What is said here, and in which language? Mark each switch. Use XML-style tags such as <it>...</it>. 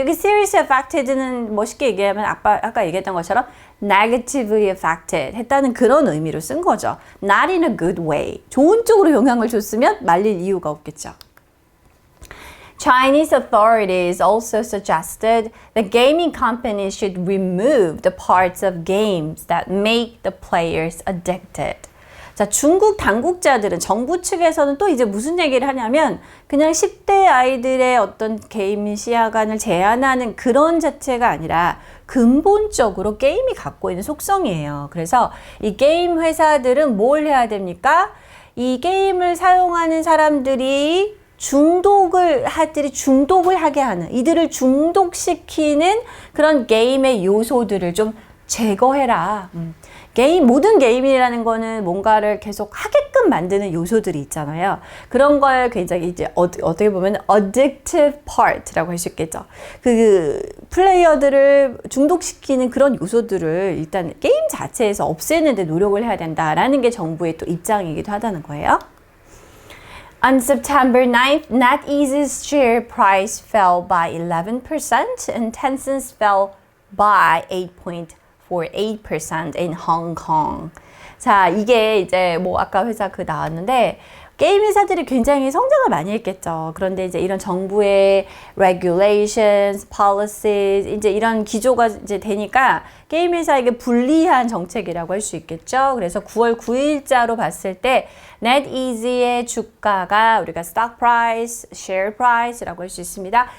<ko>여기</ko> <en>seriously affected</en> <ko>는 뭐 쉽게 얘기하면 아까 얘기했던 것처럼</ko> <en>negatively affected</en> <ko>했다는 그런 의미로 쓴 거죠.</ko> <en>Not in a good way.</en> <ko>좋은 쪽으로 영향을 줬으면 말릴 이유가 없겠죠.</ko> <en>Chinese authorities also suggested that gaming companies should remove the parts of games that make the players addicted.</en> <ko>자, 중국 당국자들은 정부 측에서는 또 이제 무슨 얘기를 하냐면 그냥 10대 아이들의 어떤 게임 시야간을 제한하는 그런 자체가 아니라 근본적으로 게임이 갖고 있는 속성이에요. 그래서 이 게임 회사들은 뭘 해야 됩니까? 이 게임을 사용하는 사람들이 중독을 하게 하는, 이들을 중독시키는 그런 게임의 요소들을 좀 제거해라. 모든 게임이라는 거는 뭔가를 계속 하게끔 만드는 요소들이 있잖아요. 그런 걸 굉장히 이제 어떻게 보면</ko> <en>addictive part</en> <ko>라고 할 수 있겠죠. 그 플레이어들을 중독시키는 그런 요소들을 일단 게임 자체에서 없애는 데 노력을 해야 된다라는 게 정부의 또 입장이기도 하다는 거예요.</ko> <en>On September 9th, NetEase's share price fell by 11% and Tencent's fell by 8.48% in Hong Kong.</en> <ko>자, 이게 이제 뭐 아까 회사 나왔는데 게임 회사들이 굉장히 성장을 많이 했겠죠. 그런데 이제 이런 정부의</ko> <en>regulations, policies,</en> <ko>이제 이런 기조가 이제 되니까 게임 회사에게 불리한 정책이라고 할 수 있겠죠. 그래서 9월 9일자로 봤을 때 NetEase의 주가가 우리가</ko> <en>stock price, share price</en> <ko>라고 할 수 있습니다.</ko>